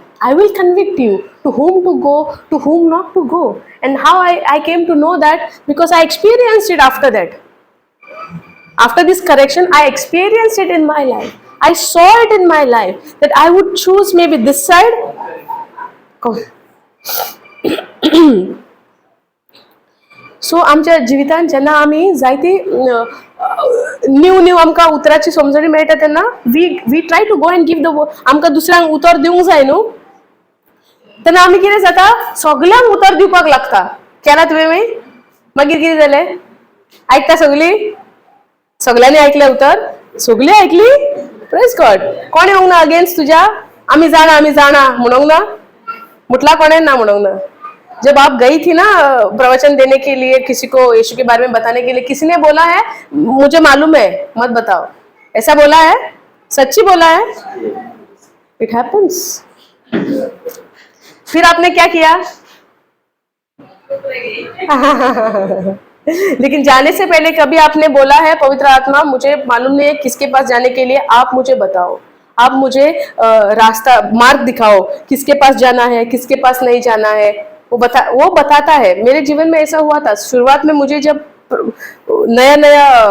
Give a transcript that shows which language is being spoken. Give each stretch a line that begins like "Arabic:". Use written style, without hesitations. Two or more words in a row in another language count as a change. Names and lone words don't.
English: I will convict you to whom to go, to whom not to go. And how I came to know that because I experienced it after that. After this correction, I experienced it in my life. I saw it in my life that I would choose maybe this side.
Konkani: सो आमच्या जिवितान जेन्ना आमी जायती न्यू आमकां उतराची समजणी मेळटा तेन्ना
English: we try to go and give the
Konkani: आमकां दुसऱ्यांक उतर दिवंक जाय न्हू तेन्ना आमी कितें जाता सगळ्यांक उतर दिवपाक लागता केला तुवें मागीर कितें जालें आयकता सगळ्यांनी आयकलें उतर सगळीं आयकली
English: Praise God
Konkani: कोणें म्हणूंक ना अगेन्स्ट तुज्या आमी जाणा म्हणूंक ना मुटला कोणें ना म्हणूंक ना
Hindi: जब आप गई थी ना प्रवचन देने के लिए किसी को यीशु के बारे में बताने के लिए किसी ने बोला है मुझे मालूम है मत बताओ ऐसा बोला है सच्ची बोला है
English: It happens
Hindi: फिर आपने क्या किया लेकिन जाने से पहले कभी आपने बोला है पवित्र आत्मा मुझे मालूम नहीं है किसके पास जाने के लिए आप मुझे बताओ आप मुझे रास्ता मार्ग दिखाओ किसके पास जाना है किसके पास नहीं जाना है वो बताता है मेरे जीवन में ऐसा हुआ था शुरुआत में मुझे जब नया